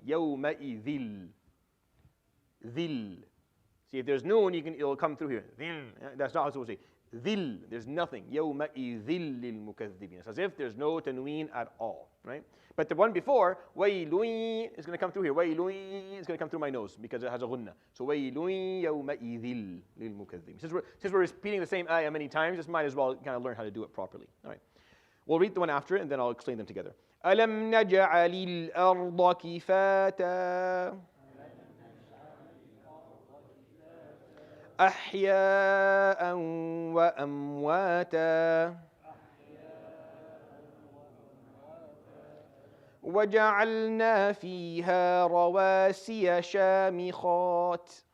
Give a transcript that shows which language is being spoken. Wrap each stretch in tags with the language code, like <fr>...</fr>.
<ar>يَوْمَئِذٍ. Dhil.</ar> <en>See, if there's noon, it'll come through here. Dhil. That's not how it's supposed to say. Dhil. There's nothing.</en> <ar>يَوْمَئِذٍ لِلْمُكَذِّبِينَ.</ar> <en>It's as if there's no tanween at all, right? But the one before, وَيْلٌ, is going to come through here. وَيْلٌ is going to come through my nose because it has a ghunna.</en> <ar>So وَيْلٌ يَوْمَئِذٍ لِلْمُكَذِّبِينَ.</ar> <en>Since we're repeating the same ayah many times, just might as well kind of learn how to do it properly. All right. We'll read the one after it and then I'll explain them together.</en> <ar>أَلَمْ نَجْعَلِ الْأَرْضَ كِفَاتًا أحياء وأمواتا وجعلنا فيها رواسي شامخات</ar>